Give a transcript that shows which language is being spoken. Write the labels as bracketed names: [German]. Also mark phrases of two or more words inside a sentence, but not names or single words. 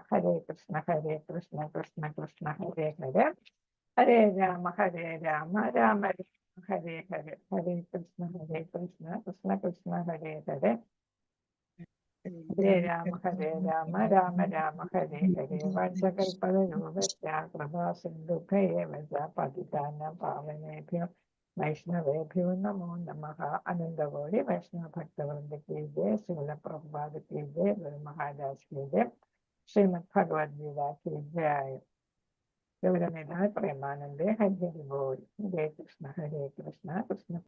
[Sanskrit] ഹരേ കൃഷ്ണ കൃഷ്ണ കൃഷ്ണ ഹരേ ഹരേ, ഹരേ രാമ രാമ ഹരേ ഹരേ, ഹരേ കൃഷ്ണ കൃഷ്ണ കൃഷ്ണ ഹരേ ഹരേ, ഹരേ രാമ രാമ ഹരേ ഹരേ. വഞ്ചകൽപതരൂപസ്യ കൃപാ സിന്ധുഭ്യൈവ ച പതിതാനാം പാവനേഭ്യോ വൈഷ്ണവേഭ്യോ നമോ നമഃ. അനന്തകോടി വൈഷ്ണവ ഭക്തവൃന്ദ കി ജയ, ശ്രീല പ്രഭുപാദ കി ജയ, ഗുരു മഹാരാജ് കി ജയ, ശ്രീമദ് ഭഗവത്ഗീത കി ജയ. [Bangla] গৌরনিধায় প্রেমানন্দে হরি হরি বোল. ഹരേ കൃഷ്ണ കൃഷ്ണ